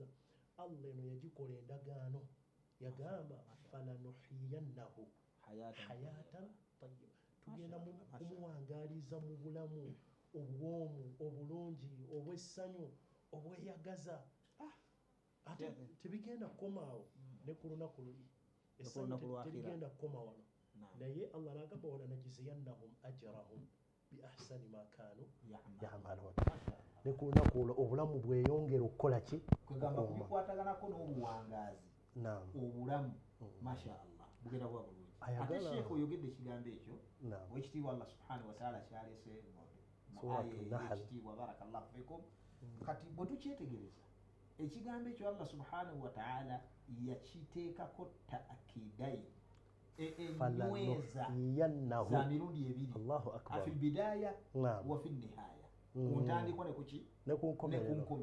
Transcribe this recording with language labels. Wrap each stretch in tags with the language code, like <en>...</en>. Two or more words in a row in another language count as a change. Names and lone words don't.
<lg>Allah eno yagikola endagaano yagamba</lg> <ar>فلنحيينه حياة طيبة</ar> <lg>tugenda kumuwangaaliza mu bulamu obwomu obulungi obw'essanyu obweyagaza ate tebigenda kukomaawo ne ku lunaku luli essanyu terigenda kukoma wano naye Allah n'agamba</lg> <ar>ولنجزينهم أجرهم بأحسن ما كانوا يعملون</ar> <lg>ne ku lunaku olwo obulamu bweyongera okukola ki kwegamba kubikwataganako n'obuwangaazi obulamu mashaallah bugenda kuba bulungi ate sheekh oyogedde ekigambo ekyo owekitiibwa Allah</lg> <ar>سبحانه وتعالى</ar> <lg>kyalese ekitiibwa</lg> <ar>بارك الله فيكم</ar> <lg>kati bwe tukyetegereza ekigambo ekyo Allah</lg> <ar>سبحانه وتعالى</ar> <lg>yakiteekako ta'kidayi enyweza za mirundi ebiri</lg> <ar>في البداية وفي النهاية</ar> <lg>kuntandikwa ne kuki ne kunkomerero</lg>